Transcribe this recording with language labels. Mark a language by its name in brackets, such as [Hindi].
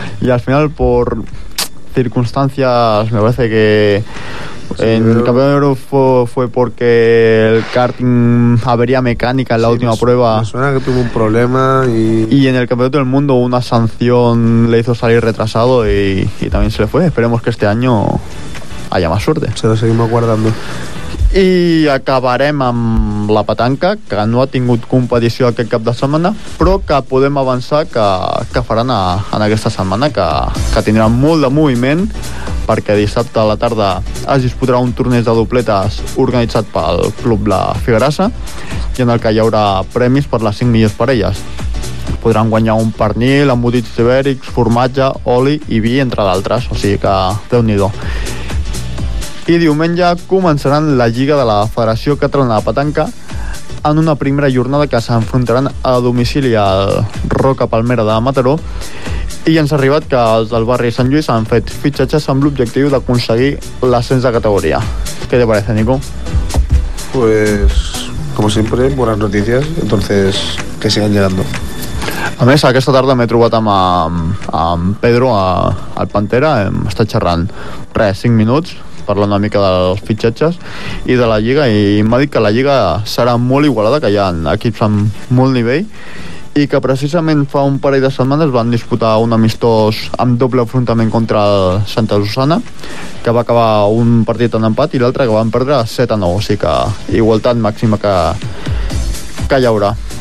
[Spanish] Y al final, por circunstancias, me parece que en el campeonato fue porque el karting avería mecánica en la última prueba. Me suena que tuvo un problema y en el campeonato del mundo una sanción le hizo salir retrasado y también se le fue. Esperemos que este año haya más suerte. Se lo seguimos guardando. [Catalan] I acabarem amb la petanca, que no ha tingut competició aquest cap de setmana, però que podem avançar que faran en aquesta setmana, que tindran molt de moviment, perquè dissabte a la tarda es disputarà un torneig de dobletes organitzat pel Club La Figuerassa, i en el que hi haurà premis per les 5 millors parelles. Podran guanyar un pernil, embotits ibèrics, formatge, oli i vi, entre d'altres, o sigui que déu-n'hi-do. I diumenge començaran la Lliga de la Federació Catalana de Petanca en una primera jornada que s'enfrontaran a domicili al Roca Palmera de Mataró, i ens ha arribat que els del barri Sant Lluís han fet fitxatges amb l'objectiu d'aconseguir l'ascens de categoria. Què te parece, Nico? [Spanish] Pues, como siempre, buenas noticias, entonces, que sigan llegando. [Catalan] A més, aquesta tarda m'he trobat amb Pedro, al Pantera, hem estat xerrant, 5 minuts, parlant una mica dels fitxatges i de la Lliga, i m'ha dit que la Lliga serà molt igualada, que hi ha equips amb molt nivell, i que precisament fa un parell de setmanes van disputar un amistós amb doble enfrontament contra el Santa Susana, que va acabar un partit en empat i l'altre que van perdre 7-9, o sigui que igualtat màxima que hi haurà.